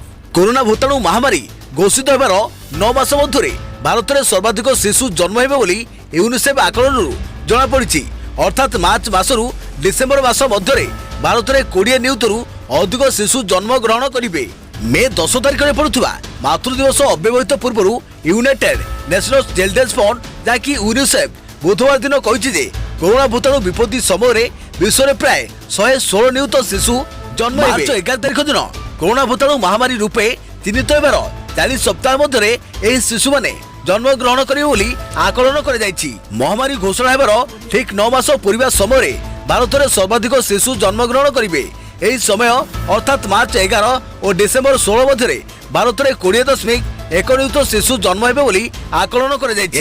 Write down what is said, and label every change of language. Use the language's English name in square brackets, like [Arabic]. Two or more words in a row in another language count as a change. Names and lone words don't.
[Odia] କୋରୋନା ଭୂତାଣୁ ମହାମାରୀ ଘୋଷିତ ହେବାର 9 ମାସ ମଧ୍ୟରେ ଭାରତରେ ସର୍ବାଧିକ ଶିଶୁ ଜନ୍ମ ହେବେ ବୋଲି ୟୁନିସେଫ ଆକଳନ ଜଣା ପଡ଼ି। ଅର୍ଥାତ ମାର୍ଚ୍ଚ ମାସରୁ ଡିସେମ୍ବର ମାସ ମଧ୍ୟରେ ଭାରତରେ 20 ନିୟୁତରୁ ଅଧିକ ଶିଶୁ ଜନ୍ମ ଗ୍ରହଣ କରିବେ। ମେ 10 ତାରିଖରେ ପଡୁଥିବା ମାତୃ ଦିବସ ଅବ୍ୟବହିତ ପୂର୍ବ ୟୁନାଇଟେଡ ନେସନାଲ ଚିଲଡ୍ରେନ୍ସ ଫଣ୍ଡ ଯାହାକି ୟୁନିସେଫ ବୁଧବାର ଦିନ କହି କୋରୋନା ଭୂତାଣୁ ବିପତ୍ତି ସମୟ ବିଶ୍ୱରେ ପ୍ରାୟ 116 ନିୟୁତ ଶିଶୁ ଜନ୍ମ। ମାର୍ଚ୍ଚ 11 ତାରିଖ ଦିନ କୋରୋନା ଭୂତାଣୁ ମହାମାରୀ ରୂପେ ଚିହ୍ନିତ ହେବାର 40 ସପ୍ତାହ ମଧ୍ୟ ଶିଶୁ ମାନେ ଜନ୍ମ ଗ୍ରହଣ କରିବେ ବୋଲି ଆକଳନ କରାଯାଇଛି। ମହାମାରୀ ଘୋଷଣା ହେବାର ଠିକ 9 ମାସ ପୂର୍ବ ସମୟ ଭାରତରେ ସର୍ବାଧିକ ଶିଶୁ ଜନ୍ମ ଗ୍ରହଣ କରିବେ। ଏହି ସମୟ ଅର୍ଥାତ ମାର୍ଚ୍ଚ 11 ଓ ଡିସେମ୍ବର 16 ମଧ୍ୟ ଭାରତରେ 20.1 ନିୟୁତ ଶିଶୁ ଜନ୍ମ ହେବେ ବୋଲି ଆକଳନ କରାଯାଇଛି।